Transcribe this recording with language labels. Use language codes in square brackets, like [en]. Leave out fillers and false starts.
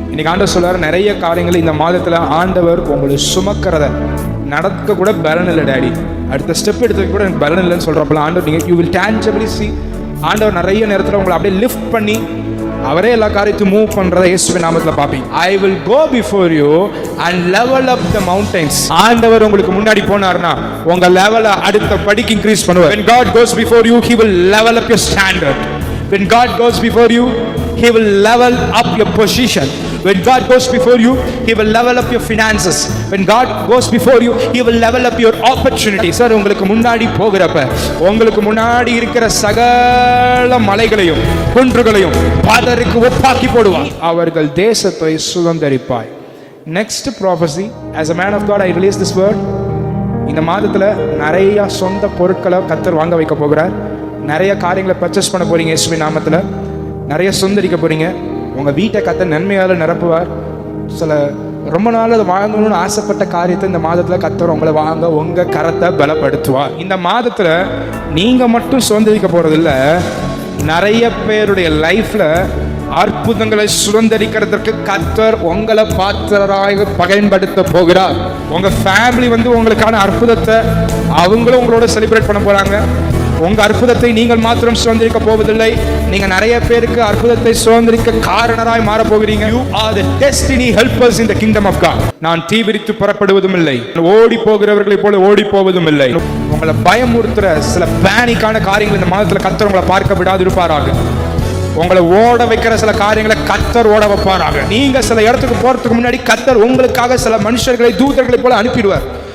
[ta] இன்னைக்கு ஆண்டவர் சொல்றாரு, நிறைய காரியங்கள் இந்த மாதத்துல ஆண்டவர் உங்களை சுமக்கிறத நடக்க கூட பலன் இல்லை டாடி, அடுத்த ஸ்டெப் எடுத்து கூட எனக்கு பலன் இல்லைன்னு சொல்றப்பல ஆண்டவர் நீங்க [en] You will tangibly see. [ta] ஆண்டவர் நிறைய நேரத்தில் உங்களை அப்படியே லிஃப்ட் பண்ணி அவரே எல்லா காரியத்தையும் மூவ் பண்றத இயேசுவின் நாமத்துல பாப்பீங்க. [en] I will go before you and level up the mountains. [ta] ஆண்டவர் உங்களுக்கு முன்னாடி போனார்னா உங்க லெவலை அடுத்த படிக்கு இன்க்ரீஸ் பண்ணுவார். [en] When God goes before you, he will level up your standard. When God goes before you, he will level up your position. When God goes before you, he will level up your finances. When God goes before you, he will level up your opportunities. [ta] Sir, உங்களுக்கு முன்னாடி போகிறப்ப உங்களுக்கு முன்னாடி இருக்கிற சகல மலைகளையும் குன்றுகளையும் பாதருக்கு ஒப்பாக்கி போடுவார். அவர்கள் தேசத்தை சுதந்தரிப்பாய். [en] Next prophecy, as a man of God I release this word. [ta] இந்த மாதத்துல நிறைய சொந்த பொருட்களை கர்த்தர் வாங்க வைக்க போகிறார். நிறைய காரியங்களை பர்ச்சேஸ் பண்ண போறீங்க. இயேசுவின் நாமத்துல நிறைய சுதந்திரிக்க போறீங்க. உங்க வீட்டை கர்த்தர் நன்மையால நிரப்புவார். சில ரொம்ப நாள் அதை வாங்கணும்னு ஆசைப்பட்ட காரியத்தை இந்த மாதத்துல கர்த்தர் உங்களை வாங்க உங்க கரத்தை பலப்படுத்துவார். இந்த மாதத்துல நீங்க மட்டும் சுதந்திரிக்க போறது இல்ல, நிறைய பேருடைய லைஃப்ல அற்புதங்களை சுதந்திரிக்கிறதுக்கு கர்த்தர் உங்களை பாத்திரராக பயன்படுத்த போகிறார். உங்க ஃபேமிலி உங்களுக்கான அற்புதத்தை அவங்களும் உங்களோட செலிப்ரேட் பண்ண போறாங்க. உங்க அற்புதத்தை நீங்கள் மாத்திரம் சுதந்திரிக்க போவதில்லை, நீங்க நிறைய பேருக்கு அற்புதத்தை சுதந்திரிக்க காரணராய் மாற போகிறீங்க. [en] You are the destiny helpers in the kingdom of God. [ta] நான் தீவிரித்து புறப்படுவதும் இல்லை, ஓடி போகிறவர்களை போல ஓடி போவதும் இல்லை. உங்களை பயமுறுத்துற சில பேனிக்கான காரியங்கள் இந்த மாதத்துல கர்த்தர் உங்களை பார்க்க விடாது இருப்பாராக. உங்களை ஓட வைக்கிற சில காரியங்களை கர்த்தர் ஓட வைப்பாராக. நீங்க சில இடத்துக்கு போறதுக்கு முன்னாடி கர்த்தர் உங்களுக்காக சில மனுஷர்களை, தூதர்களை போல அனுப்பிடுவார்.